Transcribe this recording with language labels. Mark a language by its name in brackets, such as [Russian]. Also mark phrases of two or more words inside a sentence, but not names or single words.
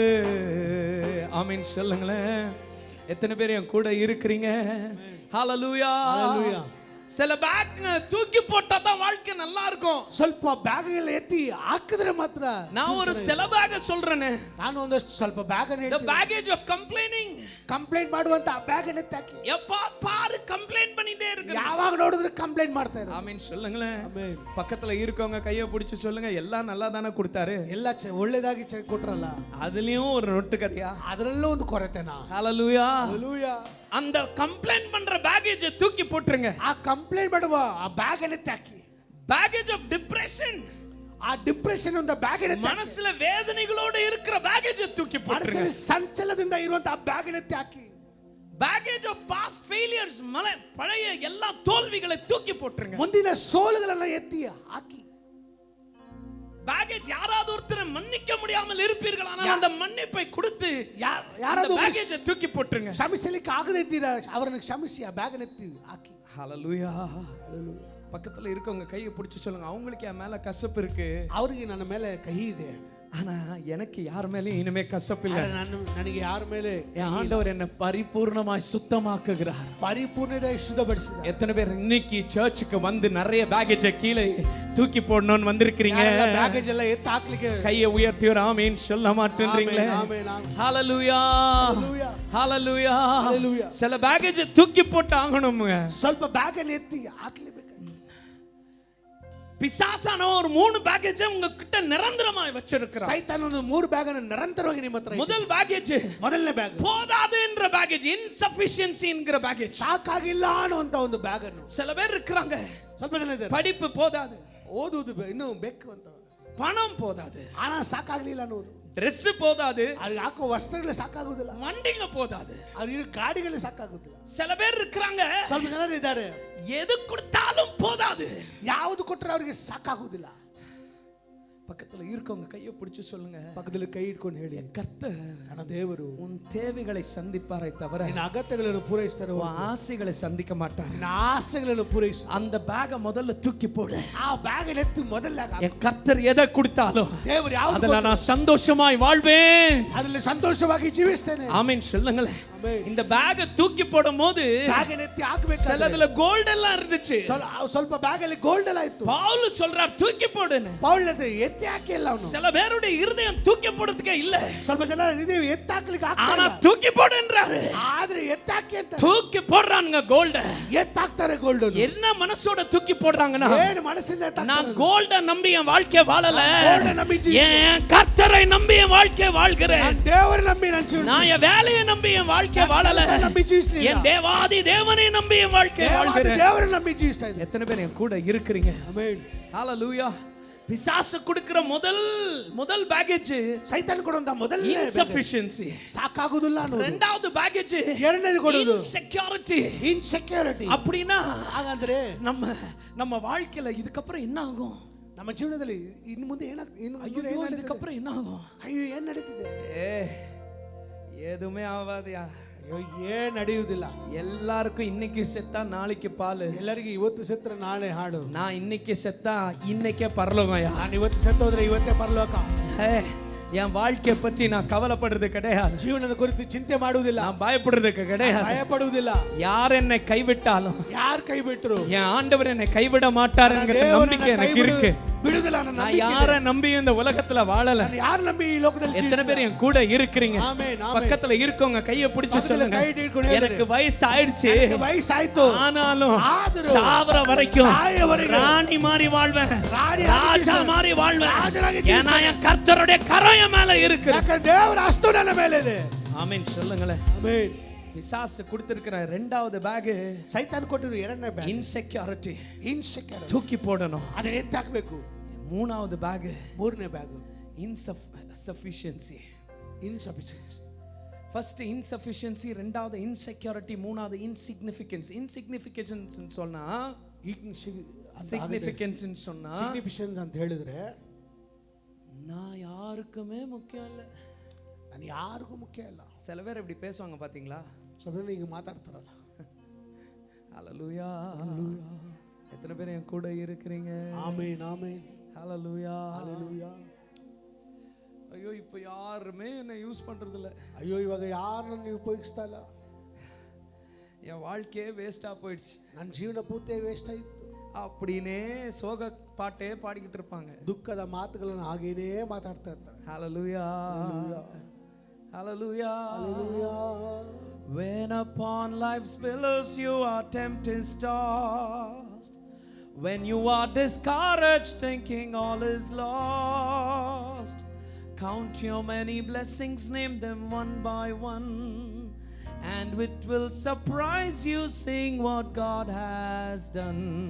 [Tamil] ஆமென் சொல்லுங்களேன். எத்தனை பேர் என் கூட இருக்கிறீங்க? ஹல்லேலூயா. [Kannada] ಹಲ್ಲೆಲೂಯಾ. [Tamil] சில பேக் தூக்கி போட்டா தான் வாழ்க்கை நல்லா இருக்கும். [Kannada] ಸ್ವಲ್ಪ ಬ್ಯಾಗ್ಗಳು ಎತ್ತಿ ಹಾಕಿದ್ರೆ ಮಾತ್ರ. [Tamil] நான் ஒரு சில பேக் சொல்றேனே. [Kannada] ನಾನು ಒಂದಷ್ಟು ಸ್ವಲ್ಪ ಬ್ಯಾಗ್ ಅನ್ನು [English] the baggage of complaining. [Kannada] ಕಂಪ್ಲೇಂಟ್ ಮಾಡುವಂತ ಬ್ಯಾಗ್ ಅನ್ನು ಎತ್ತಿ ಹಾಕಿ. [Tamil] எப்பா பாரு கம்ப்ளைண்ட் பண்ணிட்டே இருக்கு. [Kannada] ಯಾವಾಗ ನೋಡಿದ್ರೆ ಕಂಪ್ಲೇಂಟ್ ಮಾಡ್ತಾ ಇದ್ದಾರೆ. [Tamil] ஆமென் சொல்லுங்களேன். [Kannada] ಆಮೆನ್. [Tamil] பக்கத்துல இருக்கவங்க கையை பிடிச்சு சொல்லுங்க, எல்லாம் நல்லா தானே கொடுத்தாரு. [Kannada] ಎಲ್ಲ ಒಳ್ಳೇದಾಗಿ ಕೊಟ್ರಲ್ಲ, [Tamil] அதுலயும் ஒரு நொட்டு கதையா. [Kannada] ಅದರಲ್ಲೂ ಒಂದು ಕೊರತೆನಾ? [Tamil] ஹல்லேலூயா. [Kannada] ಹಲ್ಲೆಲೂಯಾ. [Tamil] அந்த கம்ப்ளைண்ட் பண்ற பேக்கேஜ் தூக்கி போட்டுருங்க. [Kannada] ಆ ಕಂಪ್ಲೇಂಟ್ ಮಾಡುವ ಆ ಬ್ಯಾಗ್ ಅನ್ನು ಎತ್ತಿ ಹಾಕಿ. [English] package of depression. [Kannada] ಆ ಡಿಪ್ರೆಷನ್ ಒಂದು ಬ್ಯಾಗ್ ಅನ್ನು [Tamil] மனசுல வேதனைகளோட இருக்கிற பேக்கேஜ் தூக்கி போட்டுருங்க. [Kannada] ಮನಸ್ಸಲ್ಲಿ ಸಂಚಲದಿಂದ ಇರುವಂತ ಆ ಬ್ಯಾಗ್ ಅನ್ನು ಎತ್ತಿ ಹಾಕಿ. [English] package of past failures, [Tamil] பழைய எல்லா தோல்விகளை தூக்கி போட்டுருங்க. [Kannada] ಮುಂದಿನ ಸೋಲುಗಳನ್ನ ಎತ್ತಿ ಹಾಕಿ. [Tamil] பேக்கேஜ் யாராவது ஒருத்தரை மன்னிக்க முடியாமல் இருப்பீர்கள், ஆனால் அந்த மன்னிப்பை கொடுத்து [Kannada] ಯಾರಾದ್ರೂ [Tamil] பேக்கேஜ் தூக்கி போட்டுருங்க. [Kannada] ಕ್ಷಮಿಸಲಿಕ್ಕೆ ಆಗದೇ ಇದ್ದೀರಾ, ಅವರನ್ನು ಕ್ಷಮಿಸಿ ಆ ಬ್ಯಾಗ್ ಅನ್ನು ಎತ್ತಿ ಹಾಕಿ. [Tamil] ஹalleluya. பக்கத்துல இருக்கவங்க கையை பிடிச்சு சொல்லுங்க, அவங்களுக்கு என் மேல கசப்பு இருக்கு, [Kannada] ಅವ್ರಿಗೆ ನನ್ನ ಮೇಲೆ ಕಹಿ ಇದೆ, [Tamil] ஆனா எனக்கு யார் மேலயும் இனிமே கசப்பு இல்ல. [Kannada] ನನಗೆ ಯಾರ ಮೇಲೆ [Tamil] என் ஆண்டவர் என்ன பரிபூர்ணமாய் சுத்தமாக்குகிறார். [Kannada] ಪರಿಪೂರ್ಣತೆ ಶುದ್ಧಪಡಿಸಿದ. [Tamil] எத்தனை பேர் இன்னைக்கு சர்ச்சுக்கு வந்து நிறைய பேக்கேஜ கீழே தூக்கி போடணும்னு வந்திருக்கீங்க? பேக்கேஜ் எல்லாம் எத்து ಹಾಕ್ಲಿಕ್ಕೆ கையை உயர்த்தி ஒரு ஆமென் சொல்ல மாட்டேன்றீங்களே? ஹalleluya ஹalleluya ஹalleluya. சில பேக்கேஜ் தூக்கி போட்டு ஆகணும்ங்க. [Kannada] ಸ್ವಲ್ಪ ಬ್ಯಾಗ್ ಅನ್ನು ಎತ್ತಿ ಹಾಕ್ಲೇಬೇಕು. [Tamil] பிசாசான ஒரு 3 பேக்கேஜ் உங்க கிட்ட நிரந்தரமாய் வச்சிருக்கிறான். [Kannada] ಸೈತಾನನು 3 ಬ್ಯಾಗ್ ಅನ್ನು ನಿರಂತರವಾಗಿ ನಿಮ್ಮ ಹತ್ರ. [Tamil] முதல் பேக்கேஜ், [Kannada] ಮೊದಲನೇ ಬ್ಯಾಗ್ [Tamil] போதாது என்ற பேக்கேஜ், இன்சஃபிஷியன்சி என்கிற பேக்கேஜ். [Kannada] ಸಾಕಾಗಿಲ್ಲ ಅನ್ನುವಂತ ಒಂದು ಬ್ಯಾಗ್ ಅನ್ನು. [Tamil] சில பேர் இருக்காங்க, [Kannada] ಸ್ವಲ್ಪ ಜನ ಇದ್ದಾರೆ, [Tamil] படிப்பு போதாது, [Kannada] ಓದುವುದು ಇನ್ನೂ ಬೇಕು ಅಂತ, [Tamil] பணம் போதாது, [Kannada] ಹಣ ಸಾಕಾಗ್ಲಿಲ್ಲ ಅನ್ನೋರು, [Tamil] ಡ್ರೆಸ್ போதாது, [Kannada] ಅವ್ರಿಗೆ ಹಾಕೋ ವಸ್ತ್ರಗಳು ಸಾಕಾಗುದಿಲ್ಲ, [Tamil] வண்டிங்க போதாது, [Kannada] ಅವ್ರಿಗೆ ಗಾಡಿಗಳು ಸಾಕಾಗುದಿಲ್ಲ. [Tamil] சில பேர் இருக்காங்க, [Kannada] ಸ್ವಲ್ಪ ಜನರು ಇದ್ದಾರೆ, [Tamil] எது கொடுத்தாலும் போதாது, [Kannada] ಯಾವುದು ಕೊಟ್ಟರೆ ಅವರಿಗೆ ಸಾಕಾಗುದಿಲ್ಲ. [Tamil] பக்கத்துல இருக்கவங்க கையை பிடிச்சு சொல்லுங்க, [Kannada] ಪಕ್ಕದಲ್ಲಿ ಕೈ ಇಟ್ಕೊಂಡು ಹೇಳಿ, [Tamil] கர்த்தர் [Kannada] ನನ್ನ ದೇವರು [Tamil] உன் தேவைகளை சந்திப்பாரே தவிர [Kannada] ನಿನ್ನ ಅಗತ್ಯಗಳನ್ನು ಪೂರೈಸ್ತಾರೆ, [Tamil] உன் ஆசைகளை சந்திக்க மாட்டார். [Kannada] ನಿನ್ನ ಆಸೆಗಳನ್ನು ಪೂರೈಸು. [Tamil] அந்த பேக முதல்ல தூக்கி போடு. [Kannada] ಆ ಬ್ಯಾಗ್ ಎತ್ತು ಮೊದಲ. [Tamil] என் கர்த்தர் எதை கொடுத்தாலும் [Kannada] ದೇವರು ಯಾವುದು [Tamil] அதுல நான் சந்தோஷமாய் வாழ்வேன், [Kannada] ಅದರಲ್ಲಿ ಸಂತೋಷವಾಗಿ ಜೀವಿಸ್ತೇನೆ. [Tamil] ஆமென் சொல்லுங்களேன். இந்த பேக தூக்கி போடும்போது [Kannada] ಬ್ಯಾಗ್ ಎತ್ತಿ ಹಾಕಬೇಕು. [Tamil] சிலதுல கோல்ட் எல்லாம் இருந்துச்சு, [Kannada] ಸ್ವಲ್ಪ ಬ್ಯಾಗ್ ಅಲ್ಲಿ ಗೋಲ್ಡ್ ಎಲ್ಲ ಇತ್ತು. [Tamil] பவுல் சொல்றார் தூக்கி போடுன்னு. [Kannada] ಪೌಲ್ ಎತ್ತಿ ಹಾಕಿ ಇಲ್ಲ ಅವನು. [Tamil] சில பேருடைய இருதயம் தூக்கி போடுறதுக்கே இல்ல, [Kannada] ಸ್ವಲ್ಪ ಜನ ಹೃದಯ ಎತ್ತಿ ಹಾಕ್ಲಿಕ್ಕೆ ಆಗ್ತಾ [Tamil] ஆனா [Kannada] ಇಲ್ಲ, [Tamil] தூக்கி போடுன்றாரு. [Kannada] ಆದ್ರೆ ಎತ್ತಿ ಹಾಕಿ ಅಂತ [Tamil] தூக்கி போடுறானுங்க கோல்ட. [Kannada] ಎತ್ತಿ ಹಾಕ್ತಾರೆ ಗೋಲ್ಡ್. [Tamil] என்ன மனசோட தூக்கி போடுறாங்கன்னா, [Kannada] ಏನು ಮನಸ್ಸಿಂದ ಎತ್ತಿ ಹಾಕ್ತಾರೆ. [Tamil] நான் கோல்ட நம்பி என் வாழ்க்கை வாழல, [Kannada] ಗೋಲ್ಡ್ ನಂಬಿ [Tamil] என் கர்த்தரை நம்பி என் வாழ்க்கை வாழ்கிறேன், [Kannada] ನಾನು ದೇವರ ನಂಬಿ ನಾನು ಜೀವಿಸ್ತೇನೆ. [Tamil] நான் என் வேலையை நம்பி என் வாழ்க்கை வாழல, [Kannada] ನಂಬಿ ಜೀವಿಸ್ತೀನಿ. [Tamil] என் தேவாதி தேவனை நம்பி என் வாழ்க்கை வாழ்கிறேன். [Kannada] ದೇವರ ನಂಬಿ ಜೀವಿಸ್ತಾ ಇದ್ದೀನಿ. [Tamil] எத்தனை பேர் என் கூட இருக்கிறீங்க? [Kannada] ಆಮೆನ್. [Tamil] ஹalleluya. பிசாசு கொடுக்கிற முதல் பேக்கேஜ் [Kannada] ಸೈತಾನ್ ಕೊಡುವಂತ ಮೊದಲ [Tamil] இன்சஃபிஷியன்சி, [Kannada] ಸಾಕಾಗುದಿಲ್ಲ ಅನ್ನೋದು. [Tamil] இரண்டாவது பேக்கேಜ್ [Kannada] ಎರಡನೇದು ಕೊಡೋದು [Tamil] இன்செக்யூரிட்டி. [Kannada] ಇನ್ಸೆಕ್ಯೂರಿಟಿ. [Tamil] அப்படினா [Kannada] ಹಾಗಂದ್ರೆ [Tamil] நம்ம வாழ்க்கையில இதுக்கப்புறம் என்ன ஆகும்? [Kannada] ನಮ್ಮ ಜೀವನದಲ್ಲಿ ಇನ್ನು ಮುಂದೆ ಏನಾಗ್ತದೆ? [Tamil] இதுக்கப்புறம் என்ன ஆகும்? [Kannada] ಅಯ್ಯೋ ಏನ್ ನಡೀತಿದೆ? [Tamil] எதுவுமே ஆகாதயா. [Kannada] ಅಯ್ಯೋ ಏನ್ ನಡೆಯುವುದಿಲ್ಲ. [Tamil] எல்லாருக்கும் இன்னைக்கு செத்தா நாளைக்கு பால், [Kannada] ಎಲ್ಲರಿಗೆ ಇವತ್ತು ಸತ್ರ ನಾಳೆ ಹಾಡು. [Tamil] நான் இன்னைக்கு செத்தா இன்னைக்கே பரலோகம்யா. [Kannada] ನಾನು ಇವತ್ತು ಸತ್ತೋದ್ರೆ ಇವತ್ತೇ ಪರಲೋಕ. [Tamil] என் வாழ்க்கையை பற்றி நான் கவலைப்படுறது கிடையாது, [Kannada] ಜೀವನದ ಕುರಿತು ಚಿಂತೆ ಮಾಡುವುದಿಲ್ಲ, [Tamil] நான் பயப்படுறதுக்கு கிடையாது. [Kannada] ಭಯಪಡುವುದಿಲ್ಲ. [Tamil] யார் என்னை கைவிட்டாலும், [Kannada] ಯಾರು ಕೈ ಬಿಟ್ಟರು [Tamil] என் ஆண்டவர் என்னை கைவிட மாட்டாருங்கிற நம்பிக்கை எனக்கு இருக்கு. [Kannada] ಬಿಡುದಿಲ್ಲ. [Tamil] நான் யாரை நம்பி இந்த உலகத்துல வாழல. [Kannada] ನಾನು ಯಾರು ನಂಬಿ ಈ ಲೋಕದಲ್ಲಿ [Tamil] எத்தனை பேர் என் கூட இருக்கிறீங்க? [Kannada] ಆಮೆನ್. [Tamil] பக்கத்துல இருக்கவங்க கையை பிடிச்சு சொல்லுங்க, [Kannada] ಕೈ ಹಿಡ್ಕೊಂಡು [Tamil] எனக்கு வயசு ஆயிடுச்சு, [Kannada] ವಯಸ್ಸಾಯ್ತು, [Tamil] ஆனாலும் [Kannada] ಆದರೂ [Tamil] சாவர வரைக்கும் [Kannada] ಸಾಯವರೆಗೆ [Tamil] ராணி மாறி வாழ்வேன், [Kannada] ರಾಣಿ [Tamil] ராஜா மாறி வாழ்வேன், [Kannada] ರಾಜನಾಗಿ [Tamil] ஏன்னா என் கர்த்தருடைய கரம் என் மேல இருக்கு. [Kannada] ಯಾಕಂದ್ರೆ ದೇವರ ಹಸ್ತ ನನ್ನ ಮೇಲೆ ಇದೆ. [Tamil] ஆமென் சொல்லுங்களேன். [Kannada] ಆಮೆನ್. [Tamil] பிசாசு கொடுத்திருக்கிற இரண்டாவது பேக் [Kannada] ಸೈತಾನ್ ಕೊಟ್ಟಿರೋ ಎರಡನೇ ಬ್ಯಾಗ್ [Tamil] இன்செக்யூரிட்டி, [Kannada] ಇನ್ಸೆಕ್ಯೂರಿಟಿ. [Tamil] தூக்கி போடணும். [Kannada] ಅದನ್ನ ಎತ್ತಿ ಹಾಕಬೇಕು. [Tamil] மூணாவது பேக் [Kannada] ಮೂರನೇ ಬ್ಯಾಗ್ [Tamil] இன்சஃபிஷியன்சி. [Kannada] ಇನ್ಸಫಿಷಿಯನ್ಸಿ. [English] first insufficiency, [Tamil] ரெண்டாவது இன்செக்யூரிட்டி, மூணாவது இன்சிக்னிஃபிகன்ஸ். இன்சிக்னிஃபிகன்ஸ் சொன்னா சிக்னிஃபிகன்ஸ் சொன்னா [Kannada] ಸಿಗ್ನಿಫಿಷನ್ಸ್ ಅಂತ ಹೇಳಿದ್ರೆ [Tamil] நான் யாருக்குமே முக்கியம் இல்லை, [Kannada] ನಾನು ಯಾರಿಗೂ ಮುಖ್ಯ ಇಲ್ಲ. [Tamil] சில பேர் இப்படி பேசுவாங்க பாத்தீங்களா? [Kannada] ಸ್ವಲ್ಪ ಈಗ ಮಾತಾಡ್ತಾರಲ್ಲ. [Tamil] ஹalleluya. எத்தனை பேர் என் கூட இருக்கிறீங்க? [Kannada] ಆಮೆನ್ ಆಮೆನ್. [Tamil] ஹalleluya [Kannada] ಹalleluya. [Tamil] ஐயோ இப்போ யாருமே என்ன யூஸ் பண்றது இல்ல, [Kannada] ಅಯ್ಯೋ ಇವಾಗ ಯಾರನ್ನು ಉಪಯೋಗಿಸ್ತಾ ಇಲ್ಲ, [Tamil] என் வாழ்க்கையே வேஸ்டா போயிடுச்சு, [Kannada] ನನ್ನ ಜೀವನ ಪೂರ್ತಿ ವೇಸ್ಟ್ ಆಯಿತು [Tamil] அப்படினே சோக பாட்டே பாடிக்கிட்டு இருப்பாங்க. [Kannada] ದುಃಖದ ಮಾತುಗಳನ್ನು ಹಾಗೇನೇ ಮಾತಾಡ್ತಾ ಇರ್ತಾರೆ. [Tamil] ஹalleluya ஹalleluya [Kannada] ಹalleluya. [English] When upon life's billows you are tempted tossed, when you are discouraged thinking all is lost, count your many blessings, name them one by one, and it will surprise you seeing what God has done.